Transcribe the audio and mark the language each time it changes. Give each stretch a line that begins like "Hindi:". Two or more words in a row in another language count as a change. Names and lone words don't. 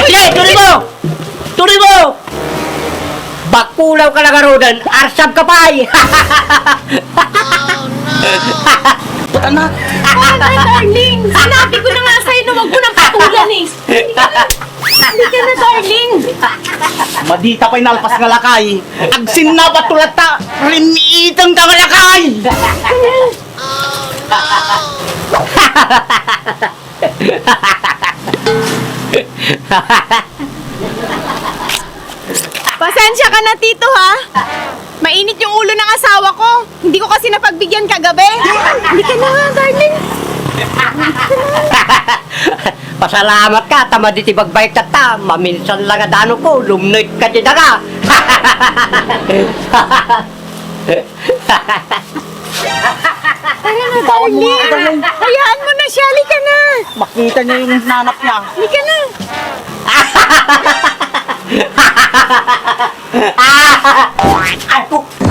Filipino: Sige, tuloy mo! Tuloy mo! Bakulaw ka lang arodan.
Iloko: Arsab ka pa eh.
Filipino: Puta na! Darling, sinabi ko na nga sa'yo na wag mo nang patulan eh. Hindi ka na, darling.
Iloko: Madita pa'y nalpas nga lakay! Agsin na batulat ta! Limiitang ka nga lakay!
Filipino: Pasensya ka na, Tito, ha? Mainit yung ulo ng asawa ko. Hindi ko kasi napagbigyan kagabi. Hindi ka na nga, darling.
Iloko: Pasalamat ka, tama di tibagbay ka ta. Maminsan lang adano ko, lumnoy ka di daga.
Filipino: Tara na, darling. Hayaan mo na siya. Halika na. Makita niya yung nanap niya. Halika na.
Iloko: Ako!